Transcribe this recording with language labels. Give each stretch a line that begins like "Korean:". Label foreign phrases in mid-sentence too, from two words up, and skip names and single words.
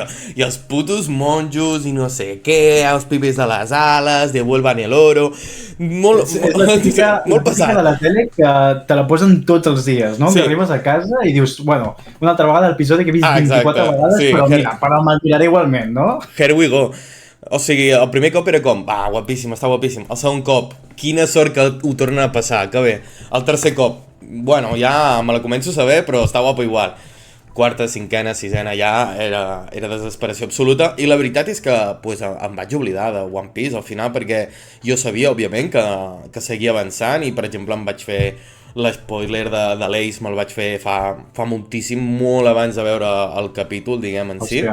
Catalan: I els putos monjos i no sé què, els pibes de les ales,
Spanish: devuelvan el oro...
Catalan: Molt pesat. De la tele que te la posen tots els dies, no? Sí. Que arribes a casa i dius, bueno, una altra vegada l'episodi que he vist 24 vegades, sí, però mira, però me'l miraré igualment, no?
English: Here we go.
Catalan: O sigui, el primer cop era com, va, guapíssim, està guapíssim. El segon cop, quina sort que ho tornen a passar, que bé. El tercer cop, bueno, ja me la començo a saber, però està guapo igual. Quarta, cinquena, sisena, ja era desesperació absoluta. I la veritat és que pues, em vaig oblidar de One Piece al final, perquè jo sabia, òbviament, que seguia avançant i, per exemple, em vaig fer l'espoiler de l'Ace, me'l vaig fer fa moltíssim, molt abans de veure el capítol, diguem, en si.